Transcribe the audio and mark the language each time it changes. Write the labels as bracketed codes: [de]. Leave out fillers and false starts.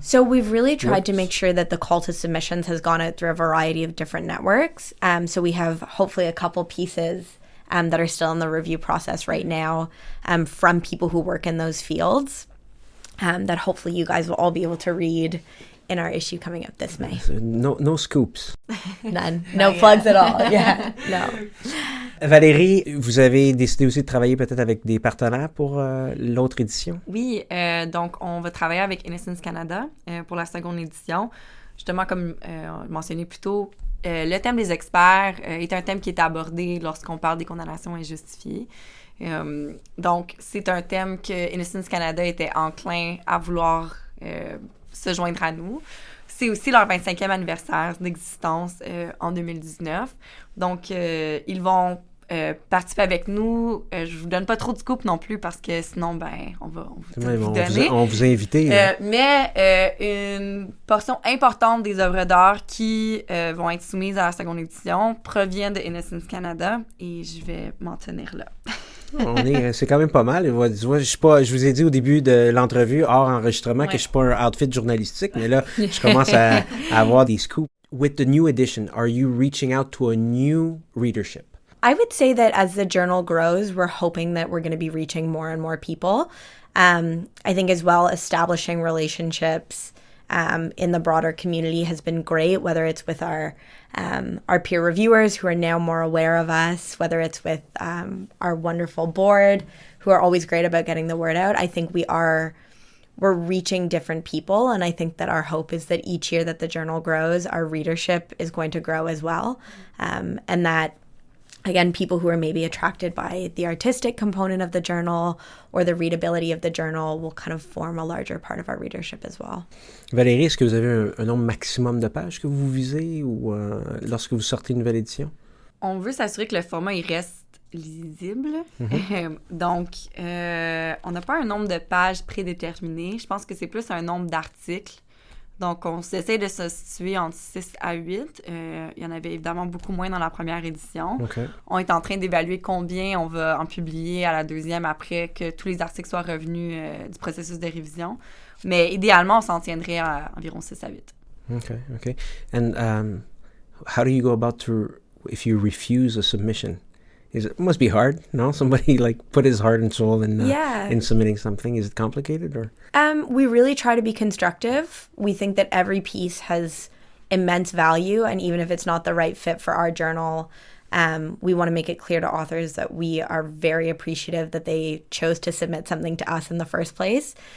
[en] So we've really tried to make sure that the call to submissions has gone out through a variety of different networks. So we have hopefully a couple pieces that are still in the review process right now from people who work in those fields that hopefully you guys will all be able to read in our issue coming up this May. No scoops. None. No plugs at all. Yeah, no. [fr] Valérie, vous avez décidé aussi de travailler peut-être avec des partenaires pour l'autre édition? Oui, donc on va travailler avec Innocence Canada pour la seconde édition. Justement, comme mentionné plus tôt, le thème des experts est un thème qui est abordé lorsqu'on parle des condamnations injustifiées. Donc, c'est un thème que Innocence Canada était enclin à vouloir se joindre à nous. C'est aussi leur 25e anniversaire d'existence en 2019. Donc, ils vont participer avec nous. Je vous donne pas trop de scoop non plus parce que sinon, on va vous donner. On vous a invité. Mais une portion importante des œuvres d'art qui vont être soumises à la seconde édition proviennent de Innocence Canada et je vais m'en tenir là. C'est quand même pas mal. Je vous ai dit au début de l'entrevue, hors enregistrement, que je suis pas un outfit journalistique, mais là, je commence à avoir des scoops. [en] With the new edition, are you reaching out to a new readership? I would say that as the journal grows, we're hoping that we're going to be reaching more and more people. I think as well, establishing relationships in the broader community has been great, whether it's with our peer reviewers who are now more aware of us, whether it's with our wonderful board who are always great about getting the word out. I think we're reaching different people, and I think that our hope is that each year that the journal grows, our readership is going to grow as well, and that Again, people who are maybe attracted by the artistic component of the journal or the readability of the journal will kind of form a larger part of our readership as well. [fr] Valérie, est-ce que vous avez un nombre maximum de pages que vous visez ou lorsque vous sortez une nouvelle édition? On veut s'assurer que le format il reste lisible. Donc, on n'a pas un nombre de pages prédéterminé. Je pense que c'est plus un nombre d'articles. Donc, on essaie de se situer entre 6 à 8. Il y en avait évidemment beaucoup moins dans la première édition. Okay. On est en train d'évaluer combien on va en publier à la deuxième après que tous les articles soient revenus du processus de révision. Mais idéalement, on s'en tiendrait à environ 6 à 8. Okay. [en] And how do you go about if you refuse a submission? It must be hard, no? Somebody put his heart and soul in submitting something. Is it complicated or? We really try to be constructive. We think that every piece has immense value, and even if it's not the right fit for our journal, we want to make it clear to authors that we are very appreciative that they chose to submit something to us in the first place.